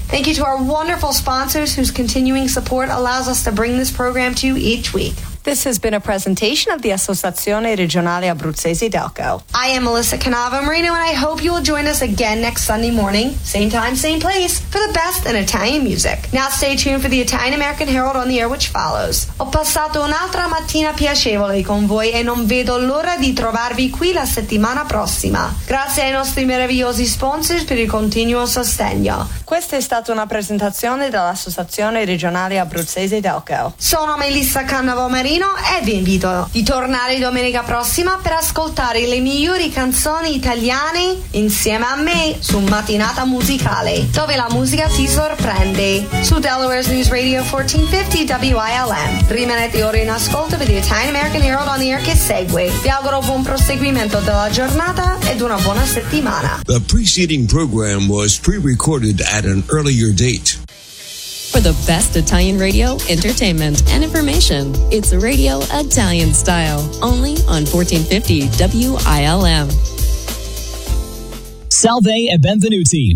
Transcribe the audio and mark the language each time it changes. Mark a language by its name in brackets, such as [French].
[English] Thank you to our wonderful sponsors whose continuing support allows us to bring this program to you each week. This has been a presentation of the Associazione Regionale Abruzzese Delco. I am Melissa Canava Marino, and I hope you will join us again next Sunday morning, same time, same place, for the best in Italian music. Now stay tuned for the Italian American Herald on the air, which follows. [Italian] Ho passato un'altra mattina piacevole con voi e non vedo l'ora di trovarvi qui la settimana prossima. Grazie ai nostri meravigliosi sponsors per il continuo sostegno. Questa è stata una presentazione dell'Associazione Regionale Abruzzese Delco. Sono Melissa Canava Marino. E vi invito di tornare domenica prossima per ascoltare le migliori canzoni italiane insieme a me su Mattinata Musicale, dove la musica ti sorprende, su Delaware's News Radio 1450 WILM. Rimanete ora in ascolto per The Italian American Herald on the air che segue. Vi auguro buon proseguimento della giornata ed una buona settimana. [English] The preceding program was pre-recorded at an earlier date. For the best Italian radio, entertainment, and information, it's Radio Italian Style, only on 1450 WILM. [Italian] Salve e benvenuti.